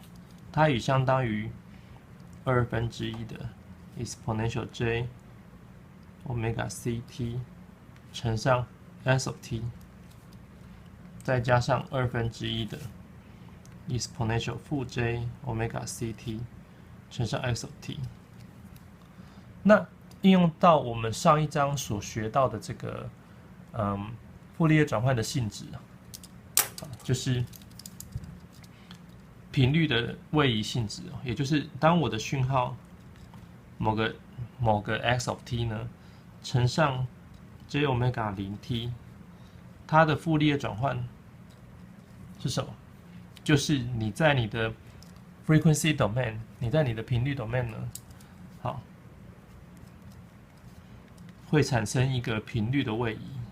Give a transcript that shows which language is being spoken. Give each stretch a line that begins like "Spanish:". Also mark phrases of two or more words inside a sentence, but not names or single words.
Chinese: 它也相當於1/2的
English: exponential j omega c t
Chinese: 乘上
English: s of t，
Chinese: 再加上1/2的 exponential 負
English: j omega c t
Chinese: 乘上
English: s of t。
Chinese: 那應用到我們上一章所學到的這個傅立葉轉換的性質，就是頻率的位移性質，也就是當我的訊號某個
English: x of t
Chinese: 呢乘上
English: j omega 0t，
Chinese: 它的傅立葉轉換是什麼？就是你在你的
English: frequency domain，
Chinese: 你在你的頻率 domain 呢，好，會產生一個頻率的位移。